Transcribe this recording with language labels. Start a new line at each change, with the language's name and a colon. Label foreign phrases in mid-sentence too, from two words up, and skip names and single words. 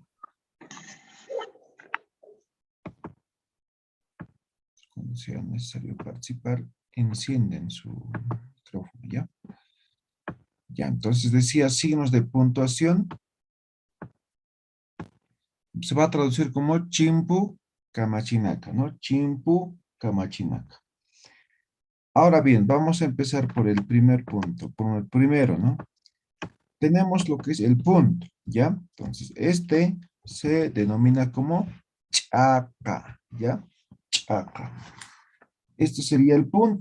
Spanish: Cuando sea necesario participar, encienden su micrófono, ¿ya? Ya, entonces decía signos de puntuación. Se va a traducir como
Aymara: chimpu kamachinaka,
Spanish: ¿no?
Aymara: Chimpu kamachinaka.
Spanish: Ahora bien, vamos a empezar por el primer punto, por el primero, ¿no? Tenemos lo que es el punto, ¿ya? Entonces, este se denomina como chaca, ¿ya? Chaca. Este sería el punto.